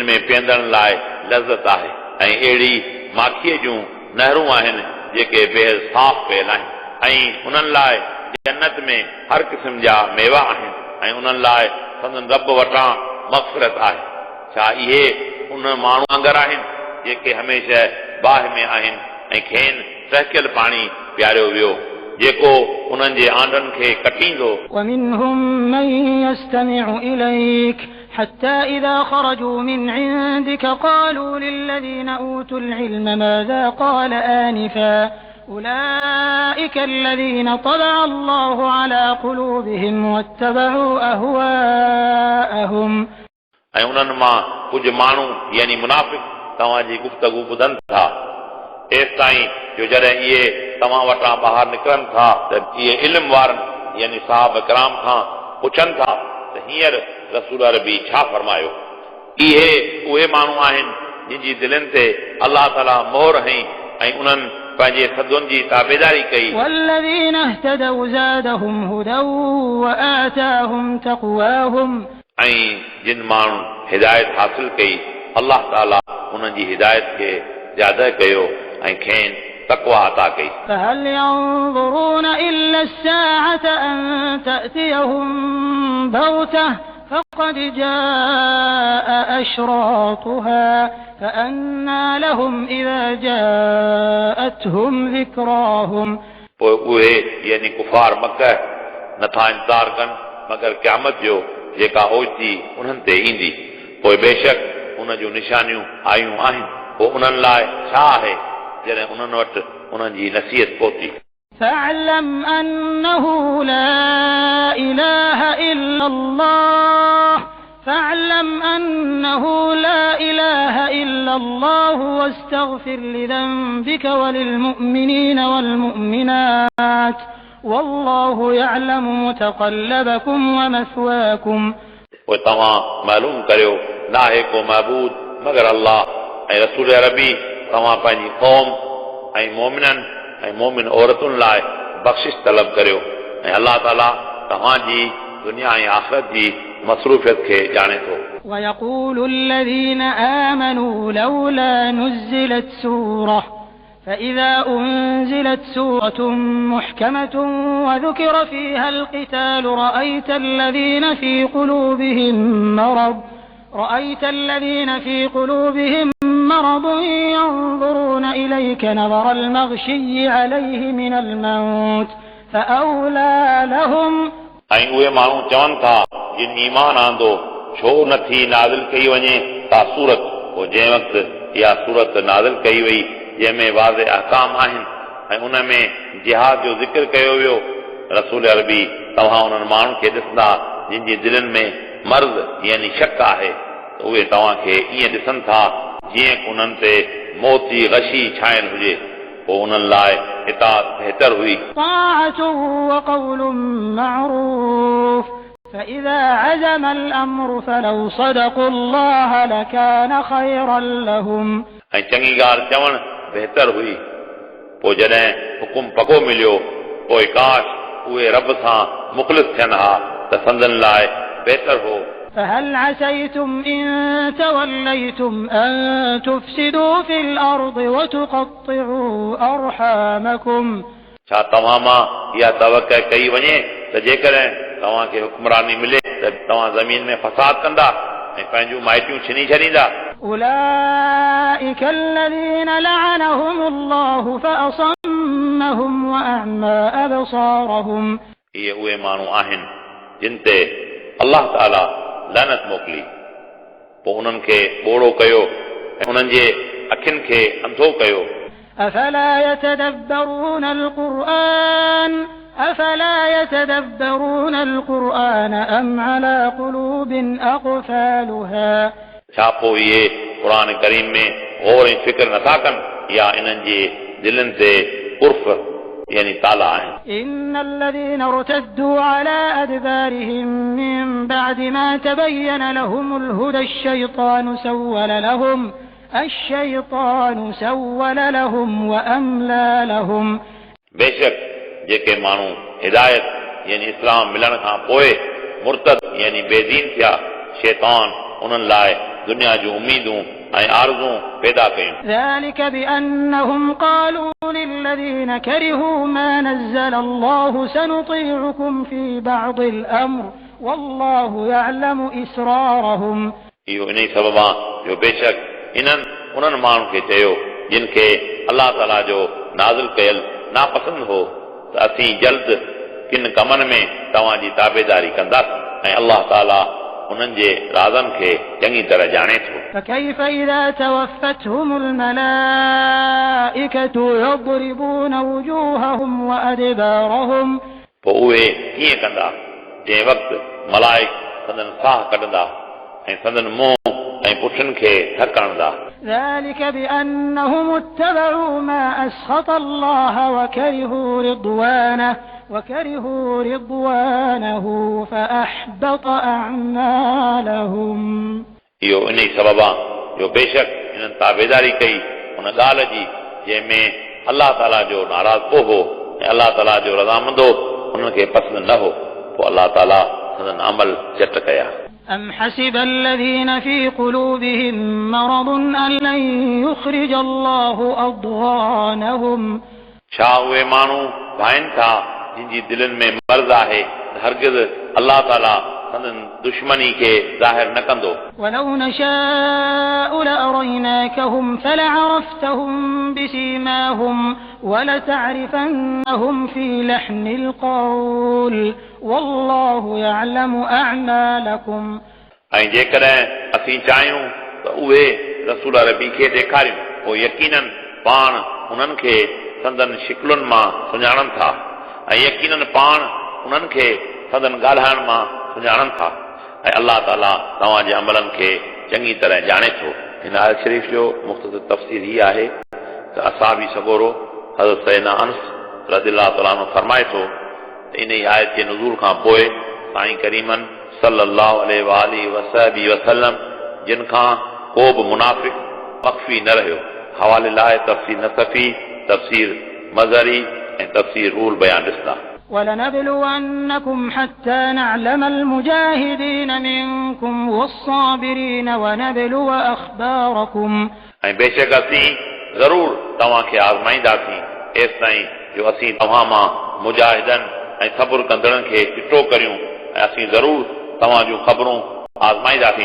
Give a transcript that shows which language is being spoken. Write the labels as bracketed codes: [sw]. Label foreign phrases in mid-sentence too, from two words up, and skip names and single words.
[sd] में पीअंदड़ लाइ लज़त आहे ऐं अहिड़ी माखीअ जूं नहरूं आहिनि जेके बेहद साफ़ कयल आहिनि ऐं उन्हनि लाइ जन्नत में हर क़िस्म जा मेवा आहिनि ऐं उन्हनि लाइ संदन रब वटां मग़फ़िरत आहे छा इहे उन माण्हू वांगुरु आहिनि जेके हमेशह बाहि में आहिनि ऐं खेनि टहिकियल पाणी पीआरियो वियो जेको उन्हनि जे आंडनि खे कटींदो [ar] ومنهم من يستمع إليك حتى إذا خرجوا من عندك قالوا للذين أوتوا العلم ماذا قال آنفا أولئك الذين طبع الله على قلوبهم واتبعوا أهواءهم [sd] ऐं उन्हनि मां कुझु माण्हू यानी मुनाफ़िक़ तव्हांजी गुफ़्तगू ॿुधनि था एसि ताईं जो जॾहिं इहे तव्हां वटां ॿाहिरि निकिरनि था त इहे इल्म वारनि यानी साहब कराम खां पुछनि था त हींअर रसूल अरबी छा फरमायो इहे उहे माण्हू आहिनि जिन जी दिलनि ते अलाह ताला मोहर हईं ऐं उन्हनि पंहिंजे सदुनि जी ताबेदारी कई [ar] والذين اهتدوا زادهم هدى وآتاهم تقواهم [sd] ऐं जिन माण्हू हिदायत हासिल कई अलाह ताला उन्हनि जी हिदायत खे ज्यादा कयो ऐं खेनि तक़वा अता कई [ar] فهل ينظرون إلا الساعة أن تأتيهم بغتة فقد جاء أشراطها فأنى لهم إذا جاءتهم ذكراهم [sd] पोइ उहे यानी कुफार मक्का नथा इंतज़ार कनि मगर क़यामत जो जेका ओचिती उन्हनि ते ईंदी पोइ बेशक उन जूं निशानियूं आयूं आहिनि पोइ उन्हनि लाइ छा आहे जॾहिं उन्हनि वटि उन्हनि जी नसीहत पहुती [ar] فاعلم أنه لا إله إلا الله فاعلم أنه لا إله إلا الله واستغفر لذنبك وللمؤمنين والمؤمنات والله يعلم متقلبكم ومثواكم [sd] पोइ तव्हां मालूम करियो नाहे को महबूद मगर अल्लाह ऐं रसूल अरबी तव्हां पंहिंजी क़ौम ऐं मोमिननि ऐं मोमिन औरतुनि लाइ बख़्शिश तलब करियो ऐं अलाह ताला तव्हांजी दुनिया ऐं आख़िरत जी मसरूफ़ियत खे ॼाणे थो [ar] ويقول الذين آمنوا لولا نزلت سورة فإذا أنزلت سورة محكمة وذكر فيها القتال رأيت الذين في قلوبهم مرض ينظرون إليك نظر المغشي عليه من الموت فأولى لهم [sd] ऐं उहे माण्हू चवनि था जिन ईमान आंदो छो नथी नाज़िल कई वञे ता सूरत पोइ जंहिं वक़्तु इहा सूरत नाज़िल कई वई जंहिंमें वाज़े अहकाम आहिनि ऐं उन में जिहाद जो ज़िक्र कयो वियो रसूल अरबी तव्हां उन्हनि माण्हुनि खे ॾिसंदा जिन जी दिलनि में मर्ज़ यानी शक आहे त उहे तव्हांखे ईअं ॾिसनि था जीअं उन्हनि ते मौत जी गशी छायल हुजे पोइ उन्हनि लाइ इताअत बहितर हुई [ar] طاعة وقول معروف فإذا عزم الأمر فلو صدقوا الله لكان خيرا لهم [sd] ऐं चङी ॻाल्हि चवणु बहितर हुई पोइ जॾहिं हुकुम पको मिलियो पोइ काश उहे रब सां मुख़लिस थियनि हा त संदन लाइ बहितर हो [ar] فهل عسيتم إن توليتم أن تفسدوا في الأرض وتقطعوا أرحامكم [sd] छा तव्हां मां इहा तवक़ा कई वञे त जेकॾहिं तव्हांखे हुक्मरानी मिले त तव्हां ज़मीन में फसाद कंदा ऐं पंहिंजूं माइटियूं छिनी छॾींदा [ar] أولئك الذين لعنهم الله فأصمهم وأعمى أبصارهم [sd] इहे उहे माण्हू आहिनि जिन ते अल्लाह ताला लानत मोकिली पोइ उन्हनि खे ॿोड़ो कयो ऐं उन्हनि जे अखियुनि खे अंधो कयो [ar] أفلا يتدبرون القرآن أم على قلوب أقفالها [sd] छा पोइ इहे क़ुर करीम में गौर ऐं फिक्र नथा कनि या इन्हनि जे दिलनि ते उर्फ़ यानी ताला आहिनि [ar] إن الذين ارتدوا على أدبارهم من بعد ما تبين لهم الهدى الشيطان سول لهم وأملى لهم [sd] बेशक जेके माण्हू हिदायत यानी इस्लाम मिलण खां पोइ मुर्तद यानी बेदीन थिया शैतान उन्हनि लाइ दुनिया जूं उम्मीदूं ऐं आरज़ूं पैदा कयूं [ar] ذلك بأنهم قالوا للذين كرهوا ما نزل الله سنطيعكم في بعض الأمر والله يعلم إسرارهم [sd] इहो इन ई सबबु आहे जो बेशक इन्हनि उन्हनि माण्हुनि खे चयो जिन खे अलाह ताला जो नाज़िल कयल नापसंद हो त असीं जल्द किन कमनि में तव्हांजी ताबेदारी कंदासीं ऐं अलाह ताला उन्हनि जे राज़नि खे चङी तरह ॼाणे थो [ar] فكيف إذا توفتهم الملائكة يضربون وجوههم وأدبارهم [sd] पोइ उहे कीअं कंदा जंहिं वक़्तु मलाइक संदन साह कढंदा ऐं संदन मुंहुं ऐं पुठियुनि खे धक हणंदा [ar] ذلك بأنهم اتبعوا ما أسخط الله وكرهوا رضوانه فأحبط أعمالهم [sd] इहो इन ई सबबु आहे जो बेशक इन्हनि ताबेदारी कई उन ॻाल्हि जी जंहिंमें अलाह ताला जो नाराज़ हो ऐं अलाह ताला जो रज़ामंदो उन्हनि खे पसंदि न हो पोइ अलाह ताला संदन अमल झट कया [ar] أم حسب الذين في قلوبهم مرض أن لن يخرج الله أضغانهم [sd] छा उहे माण्हू भाइनि था जिन जी दिलनि में मर्ज़ आहे हरगिज़ अलाह ताला संदन दुश्मनी खे ज़ाहिर न कंदो [ar] ولو نشاء لأريناكهم فلعرفتهم بسيماهم ولتعرفنهم في لحن القول والله يعلم أعمالكم [sd] ऐं जेकॾहिं असीं चाहियूं त उहे रसूल अरबी खे ॾेखारियूं पोइ यकीनन पाण उन्हनि खे संदन शिकलुनि मां सुञाणनि था ऐं यकीनन पाण उन्हनि खे संदन ॻाल्हाइण मां सुञाणनि था ऐं अलाह ताला तव्हांजे अमलनि खे चङी तरह ॼाणे थो हिन आयत शरीफ़ जो मुख़्तसर तफ़सीर हीअ आहे त असहाबी सगोरो हज़रत सैयदना अनस [ar] رضي الله تعالى عنه [sd] फरमाए थो त इन ई आयत जे नुज़ूल खां पोइ साईं करीमन [ar] صلى الله عليه وسلم [sd] जिन खां को बि मुनाफ़िक़ मख़फ़ी न रहियो हवाले लाइ तफ़सीर नसफ़ी तफ़सीर मज़हरी ऐं तफ़सीर रूल बयान ॾिसंदा [ar] ولنبلونكم حتى نعلم المجاهدين منكم والصابرين ونبلو أخباركم [sd] ऐं बेशक असीं ज़रूर तव्हांखे आज़माईंदासीं एसि ताईं जो असीं तव्हां मां मुजाहिदनि ऐं सब्र कंदड़नि खे चिटो करियूं ऐं असीं ज़रूर तव्हां जूं ख़बरूं आज़माईंदासीं